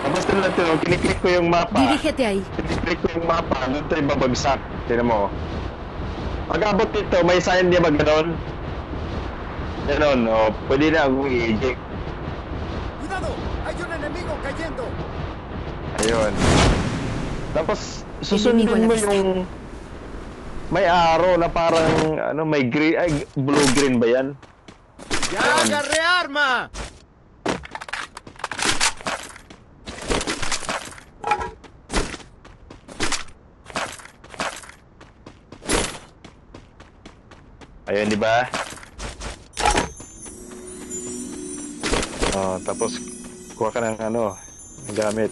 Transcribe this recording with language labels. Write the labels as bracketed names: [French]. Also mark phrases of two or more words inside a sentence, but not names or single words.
[Filipino] Basta lang ito, kiniklik ko yung mapa. [Spanish] Dirígete ahí. [Filipino] Kiniklik ko yung mapa, doon tayo babagsak. Tignan mo. Pag abot dito, may sign niya ba ganon? Ganon, o. Pwede na akong i-eject. [Spanish] ¡Cuidado! ¡Hay un enemigo cayendo! [Filipino] Ayun. Tapos, susundin [Spanish] Enemigo [Filipino] mo [Spanish] la vista. [Filipino] yung... May arrow na parang, ano, may green, ay, blue-green ba yan? [Spanish] ¡Ya agarré arma! [Filipino] Ayun, di ba? Oh, tapos, kuha ka ng ano, gamit.